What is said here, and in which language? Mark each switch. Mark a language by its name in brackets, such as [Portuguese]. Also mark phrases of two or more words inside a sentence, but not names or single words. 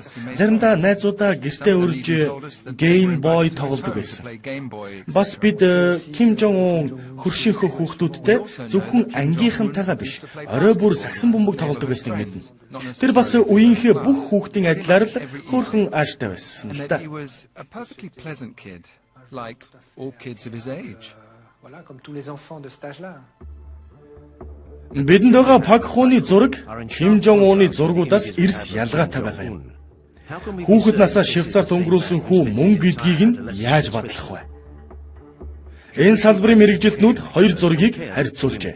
[Mongolian] Заримдаа найзуудаа гэртээ урьж Game Boy тоглодог байсан. Бас бид Ким Жон Ун хөршийнхөө хүүхдүүдтэй зөвхөн ангийнхантайгаа биш, орой бүр сагсан бөмбөг тоглодог байсныг мэднэ. Тэр бас үеийнхээ бүх хүүхдийн адилаар л хөөрхөн ааштай байсан л да. [French] Voilà, comme tous les enfants de cet âge-là. [Mongolian] Бидэнд байгаа Пак Хуны зураг Ким Жон Уны зургуудаас эрс ялгаатай байгаа юм. Хүүхэд насаа Швейцарт өнгөрүүлсэн хүү мөн гэдгийг нь яаж батлах вэ? Энэ салбарын мэрэгжилтнүүд хоёр зургийг харьцуулжээ.